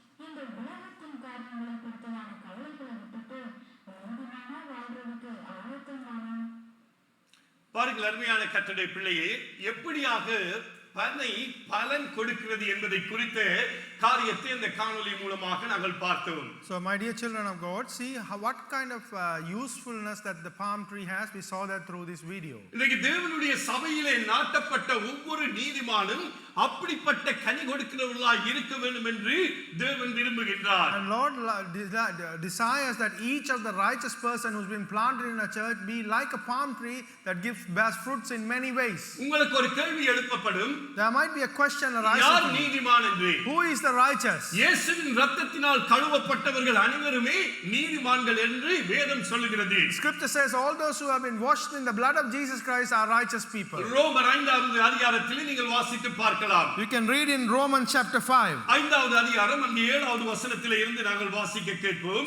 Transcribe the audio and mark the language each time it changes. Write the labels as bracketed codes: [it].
[ta] இந்த உலகத்தின் காரியங்களை பொறுத்ததான கவலைகளை விட்டுட்டு நீதிமான வாழ்றதுக்கு ஆயத்தம் தானே. பாருங்கள் அருமையான கர்த்தருடைய பிள்ளையே, எப்படியாக பனை பலன் கொடுக்கிறது என்பதை குறித்த காரியத்தை இந்த காணொளி மூலமாக நாங்கள் பார்த்தோம். [en] So my dear children of God, see what kind of usefulness that the palm tree has. We saw that through this video. [ta] இன்னைக்கு தேவனுடைய சபையிலே நாட்டப்பட்ட ஒவ்வொரு நீதிமானும் அப்படிப்பட்ட கனி கொடுக்கிறவர்களாய் இருக்க வேண்டும் என்று தேவன் விரும்புகின்றார். [en] And Lord desires that each of the righteous person who's been planted in a church be like a palm tree that bears fruits in many ways. [ta] உங்களுக்கு ஒரு கேள்வி எழுப்பப்படும். [en] There might be a question arising. [ta] யார் நீதிமான் என்று? [en] Who is the righteous? [ta] இயேசுவின் இரத்தத்தினால் கழுவப்பட்டவர்கள் அனைவருமே நீதிமான்கள் என்று வேதம் சொல்லுகிறது. [en] Scripture says all those who have been washed in the blood of Jesus Christ are righteous people. [ta] ரோமர் 5வது அதிகாரத்தில் நீங்கள் வாசித்து பார்க்கலாம். [en] You can read in Romans chapter 5. [ta] 5வது அதிகாரம் அங்கே 7வது வசனத்திலே இருந்து நாங்கள் வாசிக்க கேட்போம்.